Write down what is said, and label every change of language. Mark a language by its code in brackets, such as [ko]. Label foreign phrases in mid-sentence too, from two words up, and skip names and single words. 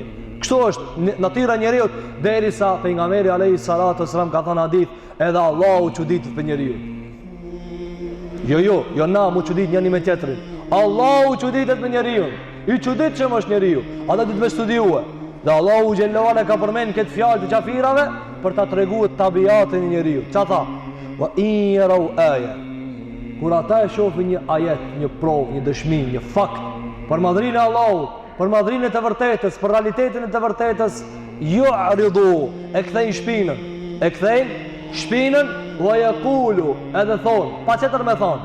[sq] Kështu është natyra e njeriu derisa pejgamberi [ar] عليه الصلاة والسلام [sq] ka thënë hadith, edhe Allahu çuditet për njeriu. Jo na mu çudit njëri me tjetrin. Allahu çuditet për njeriu. I çuditshëm është njeriu. Ata duhet me studiue. Dhe Allahu [ar] جل وعلا [sq] ka përmend këtë fjalë të xhafirave për ta treguar tabiatin e njeriu. Ç'a tha? [ar] وإن يروا آية. [sq] Kur ata e shohin një ajet, një provë, një dëshmi, një fakt për madhrinë e Allahut, për madhrinë e të vërtetës, për realitetin e të vërtetës, yu'ridu, e kthejnë shpinën. E kthejnë shpinën [ar] ويقولوا, [sq] edhe thon, pa çetër me thon.